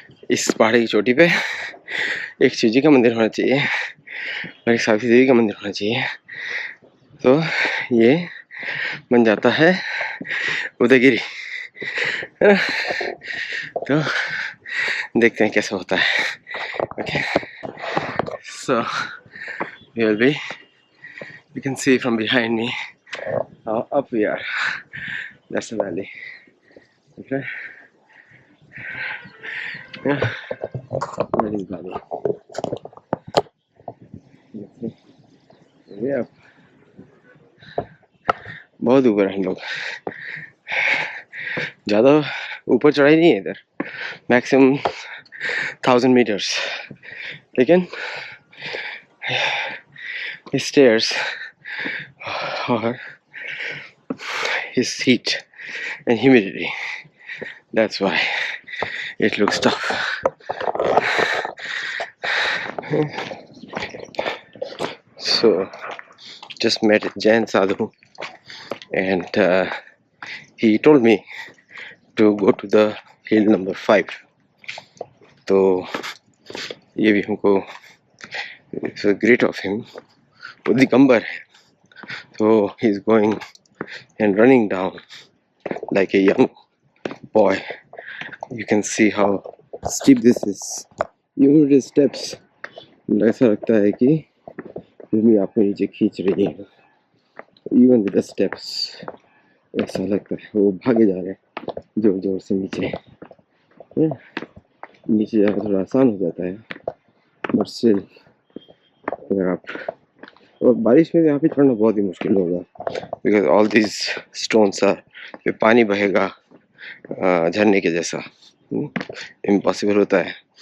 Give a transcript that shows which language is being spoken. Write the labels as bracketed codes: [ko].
[hi] इस पहाड़ी की चोटी पे एक शिव जी का मंदिर होना चाहिए और एक सावित्री देवी का मंदिर होना चाहिए, तो ये बन जाता है उदयगिरी, है ना। तो देखते हैं कैसा होता है। [en] Okay, so will be, you can see from behind me how up we are. That's the valley. Okay. Yeah. That is valley. Way up. [hi] बहुत ऊपर हैं लोग, ज़्यादा ऊपर चढ़ाई नहीं है इधर, मैक्सिमम [en] 1000 meters, [hi] लेकिन [en] stairs or his heat and humidity, that's why it looks tough. So just met Jain Sadhu and he told me to go to the hill number 5. [hi] तो ये भी हमको [en] it's great of him, [hi] वो दिगंबर है, [en] so he's going and running down like a young boy. You can see how steep this is. Even the steps, [hi] ऐसा लगता है कि भूमि आपको नीचे खींच रही है. [en] Even with the steps, [hi] ऐसा लगता है वो भागे जा रहे हैं जोर जोर से नीचे. नीचे जाना थोड़ा आसान हो जाता है, [en] but still [hi] अगर आप, और बारिश में यहाँ पे चढ़ना बहुत ही मुश्किल होगा, [en] because all these stones are, [hi] पे पानी बहेगा झरने के जैसा, इम्पॉसिबल होता है.